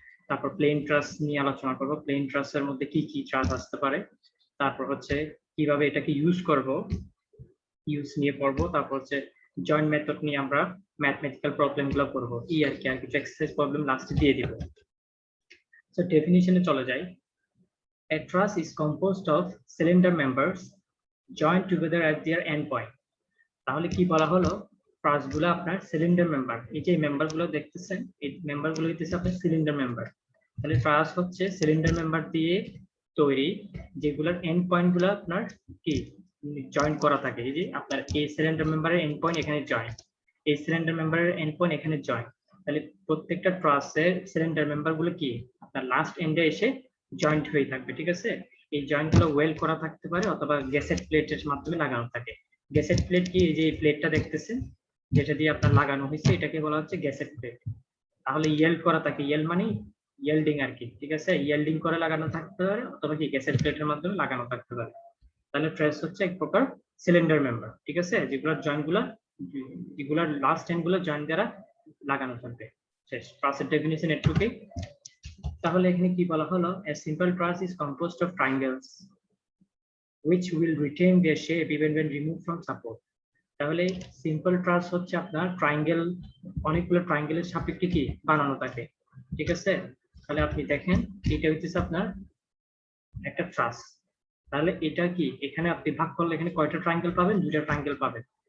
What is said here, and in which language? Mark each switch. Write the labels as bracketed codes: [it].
[bn] তারপর plane trust নিয়ে আলোচনা করবো, প্লেন ট্রাস্টের মধ্যে কি কি ট্রাস্ট আসতে পারে। তারপর হচ্ছে কিভাবে এটাকে ইউজ করব, ইউজ নিয়ে পড়বো। তারপর হচ্ছে জয়েন্ট মেথড নিয়ে আমরা ম্যাথমেটিক্যাল প্রবলেম গুলো করবো, আর কিছু এক্সারসাইজ প্রবলেম লাস্টে দিয়ে দিব। সো ডেফিনিশনে চলে যাই। [en] A truss is composed of cylinder members joined together at their end point. [bn] তাহলে কি বলা হলো, ট্রাস গুলো আপনার সিলিন্ডার মেম্বার। এই যে মেম্বার গুলো দেখতেছেন, এই মেম্বার গুলো হচ্ছে আপনার সিলিন্ডার মেম্বার। তাহলে ট্রাস হচ্ছে সিলিন্ডার মেম্বার দিয়ে তৈরি, যেগুলোর এন্ড পয়েন্ট গুলো আপনার কি জয়েন্ট করা থাকে। এই যে আপনার এই সিলিন্ডার মেম্বারের এন্ড পয়েন্ট এখানে জয়েন্ট, এই সিলিন্ডার মেম্বারের এন্ড পয়েন্ট এখানে জয়েন্ট। তাহলে প্রত্যেকটা ট্রাসের সিলিন্ডার মেম্বার গুলো কি আপনার লাস্ট এন্ডে এসে জয়েন্ট হয়ে থাকবে, ঠিক আছে? এই জয়েন্ট গুলো ওয়েল্ড করা থাকতে পারে অথবা গ্যাসেট প্লেটের মাধ্যমে লাগানো থাকে। গ্যাসেট প্লেট কি, এই যে প্লেটটা দেখতেছেন যেটা দিয়ে আপনার লাগানো হয়েছে, এটাকে বলা হচ্ছে গ্যাসেট প্লেট। তাহলে ইয়েল্ড করা থাকে, ইয়েল্ড মানে ইয়েল্ডিং আর কি, ঠিক আছে? ইয়েল্ডিং করে লাগানো থাকতে পারে অথবা কি গ্যাসেট প্লেটের মাধ্যমে লাগানো থাকতে পারে। তাহলে ট্রেস হচ্ছে এক প্রকার সিলিন্ডার মেম্বার, ঠিক আছে? যেগুলোর জয়েন্ট গুলা, যেগুলোর লাস্ট এন্ড গুলো জয়েন্ট দ্বারা লাগানো থাকবে। শেষ, ট্রাসের ডেফিনিশন এটুকুই। তাহলে এখানে কি বলা হলো, [en] a simple truss is composed of triangles which will retain their shape even when removed from support. [bn] তাহলে সিম্পল ট্রাস হচ্ছে আপনার ট্রায়াঙ্গেল, অনেকগুলো ট্রায়াঙ্গেলের সাপেক্ষে কি বানানো থাকে, ঠিক আছে? তাহলে আপনি দেখেন এটা হচ্ছে আপনার একটা ট্রাস। তাহলে এটা কি এখানে আপনি ভাগ করলে এখানে কয়টা ট্রায়াঙ্গেল পাবেন? দুইটা ট্রায়াঙ্গেল পাবেন।